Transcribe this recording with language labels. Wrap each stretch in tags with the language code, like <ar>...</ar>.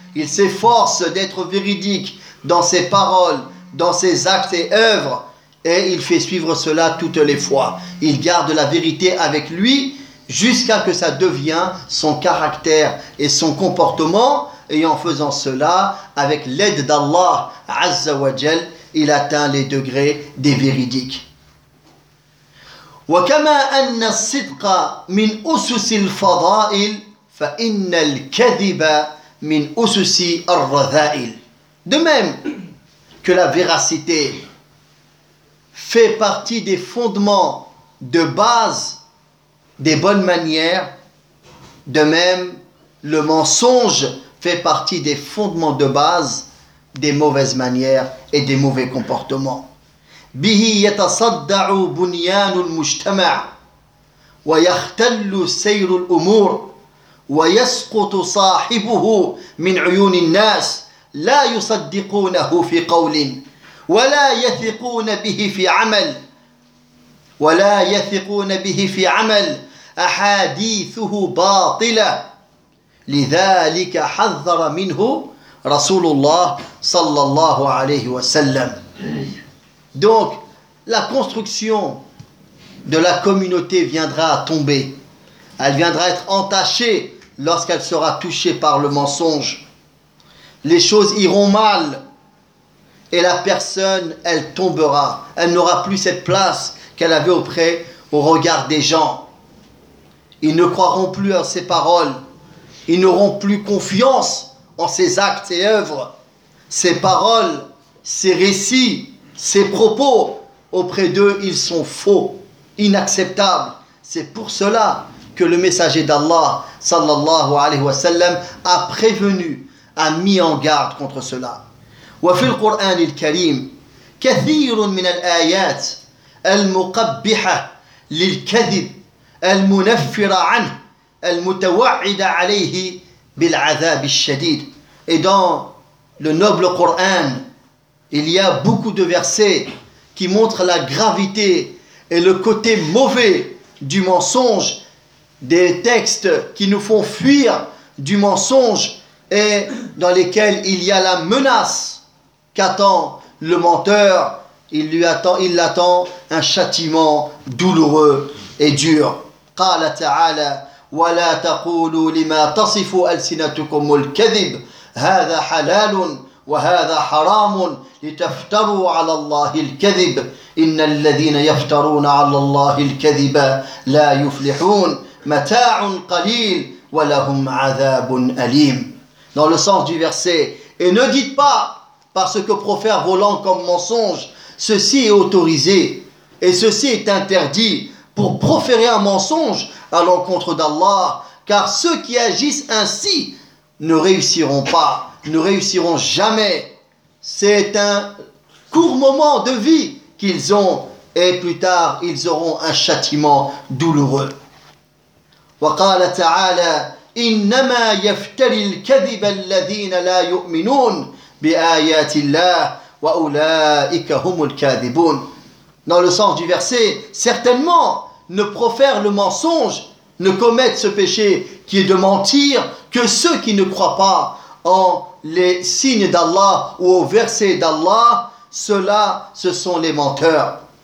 <fr>Il s'efforce d'être véridique dans ses paroles, dans ses actes et œuvres et il fait suivre cela toutes les fois. Il garde la vérité avec lui jusqu'à que ça devienne son caractère et son comportement, et en faisant cela, avec l'aide d'Allah Azza wa Jal, il atteint les degrés des véridiques.</fr> <ar>وكما أن الصدق من أسس الفضائل فإن الكذب من أسس الرذائل.</ar> <fr>De même que la véracité fait partie des fondements de base des bonnes manières, de même le mensonge fait partie des fondements de base des mauvaises manières et des mauvais comportements.</fr> <ar>به يتصدع بنيان المجتمع ويختل سير الأمور ويسقط صاحبه من عيون الناس لا يصدقونه في قول ولا يثقون به في عمل ولا يثقون به في عمل أحاديثه باطلة لذلك حذر منه رسول الله صلى الله عليه وسلم.</ar> <fr>Donc, la construction de la communauté viendra à tomber. Elle viendra être entachée lorsqu'elle sera touchée par le mensonge. Les choses iront mal et la personne, elle tombera. Elle n'aura plus cette place qu'elle avait auprès au regard des gens. Ils ne croiront plus en ses paroles. Ils n'auront plus confiance en ses actes et œuvres. Ses paroles, ses récits, ses propos, auprès d'eux, ils sont faux, inacceptables. C'est pour cela que le messager d'Allah, sallallahu alayhi wa sallam, a prévenu, a mis en garde contre cela.</fr> <ar>Wa fil Qur'an il-Karim, كثير من الآيات المقبحة للكذب المنفرة عنه المتوعدة عليه بالعذاب الشديد.</ar> <fr>Et dans le noble Coran, il y a beaucoup de versets qui montrent la gravité et le côté mauvais du mensonge, des textes qui nous font fuir du mensonge et dans lesquels il y a la menace qu'attend le menteur, il l'attend un châtiment douloureux et dur.</fr> <ar>قال تعالى ولا تقولوا لما تصف ألسنتكم الكذب هذا حلال وهذا حرام لتفتروا على الله الكذب إن الذين يفترون على الله الكذب لا يفلحون متاع قليل ولهم عذاب أليم.</ar> <fr>Dans le sens du verset, et ne dites pas par ce que profère volant comme mensonge, ceci est autorisé et ceci est interdit pour proférer un mensonge à l'encontre d'Allah, car ceux qui agissent ainsi ne réussiront pas, ne réussiront jamais. C'est un court moment de vie qu'ils ont, et plus tard, ils auront un châtiment douloureux.</fr> <ar>وقال تعالى إنما يفتري الكذب الذين لا يؤمنون بآيات الله وأولئك هم الكاذبون.</ar> <fr>Dans le sens du verset, certainement, ne profèrent le mensonge, ne commettent ce péché qui est de mentir que ceux qui ne croient pas en les signes d'Allah ou aux versets d'Allah, ceux-là, ce sont les menteurs.</fr>